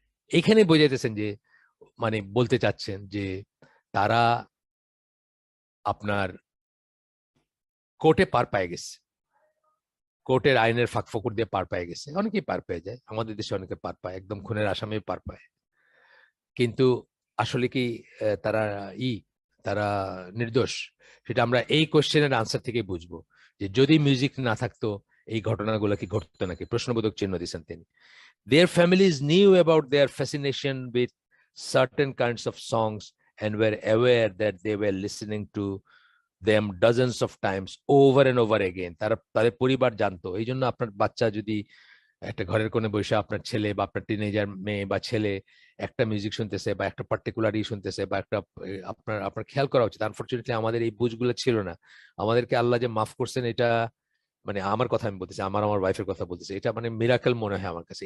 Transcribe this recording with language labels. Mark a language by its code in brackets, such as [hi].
[bn] এখানে বোঝাইতেছেন যে, মানে বলতে চাচ্ছেন যে তারা আপনার কোর্টে পার পেয়ে গেছে, কোর্টের আইনের ফাঁক ফোকর দিয়ে পার পেয়ে গেছে, অনেকেই পার পেয়ে যায়, আমাদের দেশে অনেকে পার পায়, একদম খুনের আসামি পার পায়, কিন্তু আসলে কি তারা ই তারা নির্দোষ? সেটা আমরা এই কোশ্চেনের আনসার থেকে বুঝবো, যে যদি মিউজিক না থাকতো এই ঘটনাগুলো কি ঘটতো নাকি? প্রশ্নবোধক চিহ্ন দিচ্ছেন তিনি। [en] Their families knew about their fascination with certain kinds of songs and were aware that they were listening to them dozens of times over and over again. [bn] তাদের পরিবার জানতো। এই জন্য আপনার বাচ্চা যদি একটা ঘরের কোণে বসে, আপনার ছেলে বা আপনার টিনেজার মেয়ে বা ছেলে একটা মিউজিক শুনতেছে বা একটা পার্টিকুলার শুনতেছে বা একটা, আপনার খেয়াল করা উচিত। আনফরচুনেটলি আমাদের এই বুঝগুলো ছিল না। আমাদেরকে আল্লাহ যে মাফ করছেন, এটা মানে আমার কথা আমি বলতেছি, আমার ওয়াইফের কথা বলতেছি, এটা মানে মিরাকেল মনে হয় আমার কাছে।